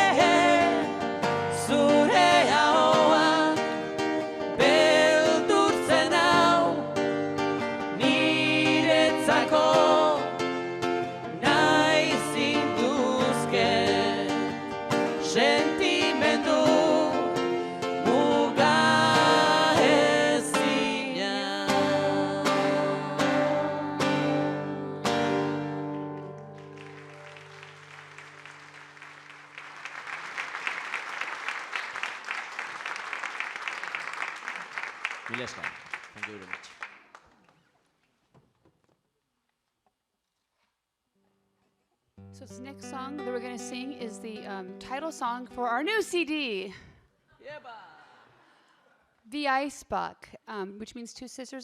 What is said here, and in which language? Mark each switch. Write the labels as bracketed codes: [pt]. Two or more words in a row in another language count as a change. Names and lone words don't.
[eu] zure ahoak beldurtzen hau, niretzako nahi zintuzket, sentimendu muga ezina. Mila esker. [en] Thank you very much. So this next song that we're going to sing is the title song for our new CD, The Icebach, which means two sisters.